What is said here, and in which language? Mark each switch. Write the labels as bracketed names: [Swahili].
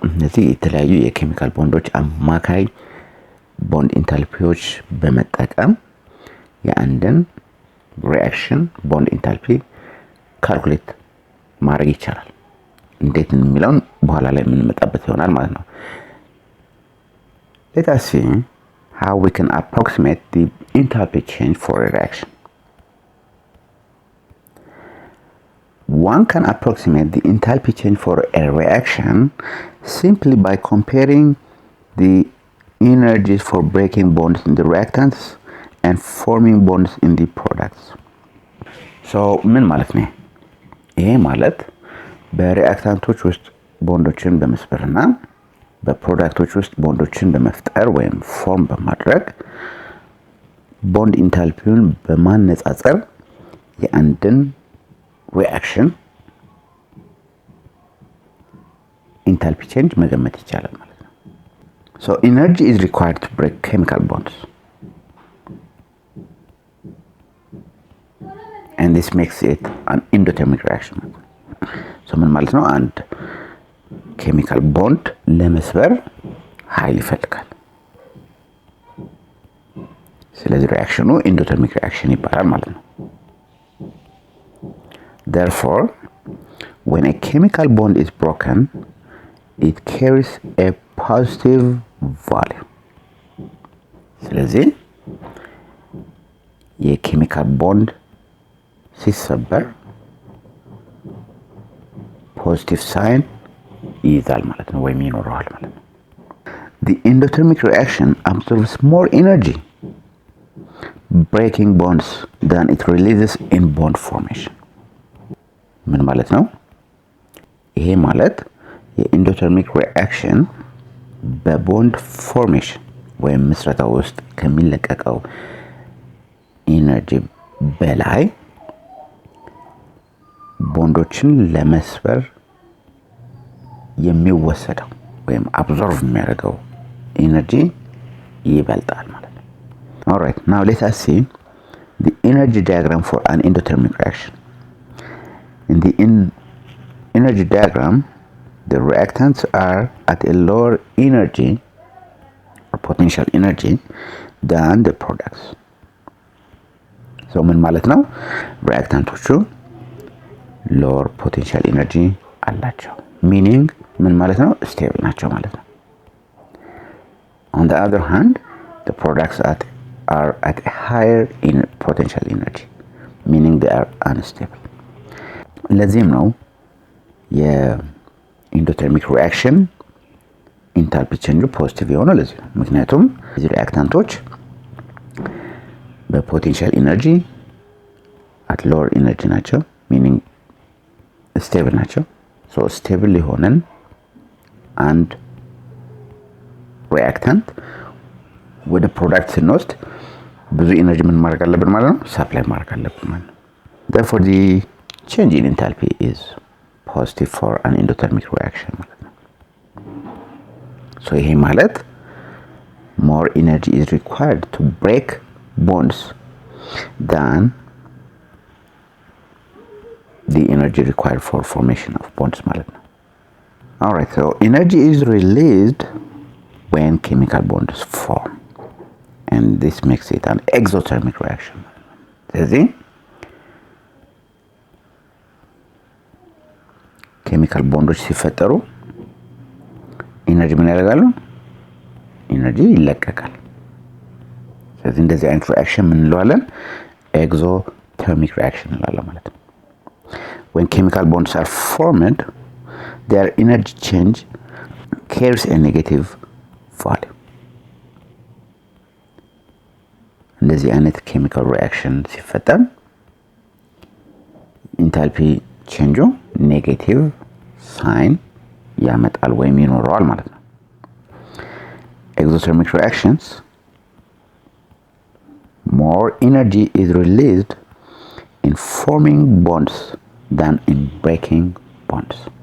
[Amharic] እነዚህ የተለያዩ የኬሚካል ቦንዶች አማካይ ቦንድ ኢንታልፒዎች በመጠቀም የአንድን ሪአክሽን ቦንድ ኢንታልፒ ካልኩሌት ማድረግ ይቻላል። እንዴት የሚለውን በኋላ ላይ የምንመጣበት ይሆናል ማለት ነው። [English] let us see how we can approximate the enthalpy change for a reaction. One can approximate the enthalpy change for a reaction simply by comparing the energies for breaking bonds in the reactants and forming bonds in the products. [Amharic] So ምን ማለት ነው? ይሄ ማለት በሪአክታንቶች ውስጥ ቦንዶችን በመስበርና በፕሮዳክቶች ውስጥ ቦንዶችን በመፍጠር ወይም ፎርም በማድረግ ቦንድ ኢንታልፒውን በማነጻጸር የአንድን ሪአክሽን ኢንታልፒ ቼንጅ መገመት ይቻላል ማለት ነው። [English] So energy is required to break chemical bonds. And this makes it an endothermic reaction. So [Amharic] ምን ማለት ነው? አንድ ኬሚካል ቦንድ ለመስበር ኃይል ይፈልጋል። ስለዚህ ሪአክሽኑ endothermic reaction ይባላል ማለት ነው። [English] Therefore, when a chemical bond is broken, it carries a positive value. [Amharic] ስለዚህ የኬሚካል ቦንድ ሲሰበር ፖዚቲቭ ሳይን ይይዛል ማለት ነው ወይም ይኖረዋል ማለት ነው። [English] The endothermic reaction absorbs more energy breaking bonds than it releases in bond formation. [Amharic] ምን ማለት ነው? ይሄ ማለት የኢንዶተርሚክ ሪአክሽን በቦንድ ፎርሜሽን ወይም ምስረታ ውስጥ ከሚለቀቀው ኢነርጂ በላይ ቦንዶችን ለመስበር የሚወሰደው ወይም አብዞርቭ የሚያደርገው ኢነርጂ ይበልጣል ማለት ነው። [English] All right, now let us see the energy diagram for an endothermic reaction. In the energy diagram, the reactants are at a lower energy or potential energy than the products. So [Amharic] ምን ማለት ነው? [English] reactanቶቹ lower potential energy [Amharic] አላቸው። [English] meaning [Amharic] ምን ማለት ነው? [English] stable [Amharic] ናቸው ማለት ነው። [English] On the other hand, the products are at a higher potential energy, meaning they are unstable. [Amharic] ለዚህም ነው የኢንዶተርሚክ ሪአክሽን ኢንታልፒ ቼንጁ ፖዚቲቭ የሆነው ለዚህ ነው። ምክንያቱም እዚህ ሪአክታንቶች በፖቴንሻል ኢነርጂ አት ሎወር ኢነርጂ ናቸው፣ ሚኒንግ ስቴብል ናቸው። ሶ ስቴብል የሆነን አንድ ሪአክታንት ወደ ፕሮዳክት ስንወስድ ብዙ ኢነርጂ ምን ማድረግ አለብን ማለት ነው? ሰፕላይ ማድረግ አለብን ማለት ነው። [English] therefore the change in enthalpy is positive for an endothermic reaction [Amharic] ማለት ነው። [English] so [Amharic] ይሄ ማለት [English] more energy is required to break bonds than the energy required for formation of bonds ማለት ነው። all right, so energy is released when chemical bonds form, and this makes it an exothermic reaction. [Amharic] ስለዚህ ኬሚካል ቦንዶች ሲፈጠሩ ኢነርጂ ምን ያደርጋሉ? ኢነርጂ ይለቀቃል። ስለዚህ እንደዚህ አይነት ሪአክሽን ምን እንለዋለን? [English] exothermic reaction [Amharic] እንላለን ማለት ነው። [English] when chemical bonds are formed, their energy change carries a negative value. [Amharic] እንደዚህ አይነት ኬሚካል ሪአክሽን ሲፈጠር ኢንታልፒ ቼንጁ ኔጌቲቭ ሳይን ያመጣል ወይም ይኖረዋል ማለት ነው። [English] exothermic reactions, more energy is released in forming bonds than in breaking bonds.